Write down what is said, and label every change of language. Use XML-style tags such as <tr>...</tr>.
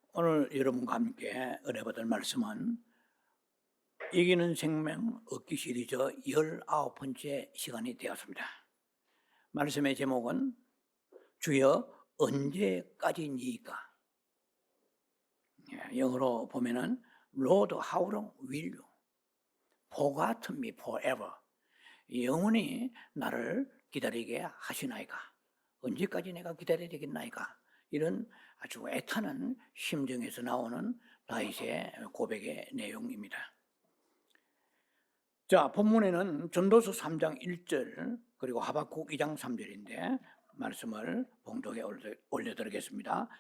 <ko>오늘 여러분과 함께 은혜 받을 말씀은 이기는 생명 얻기 시리즈 19번째 시간이 되었습니다. 말씀의 제목은 주여 언제까지니까? 영어로 보면은</ko> <en>Lord, how long will you forget me forever?</en> <ko>영원히 나를 기다리게 하시나이까? 언제까지 내가 기다려야 되겠나이까? 이런 아주 애타는 심정에서 나오는 다윗의 고백의 내용입니다. 자, 본문에는 전도서 3장 1절 그리고 하박국 2장 3절인데 말씀을 봉독에 올려드리겠습니다.</ko>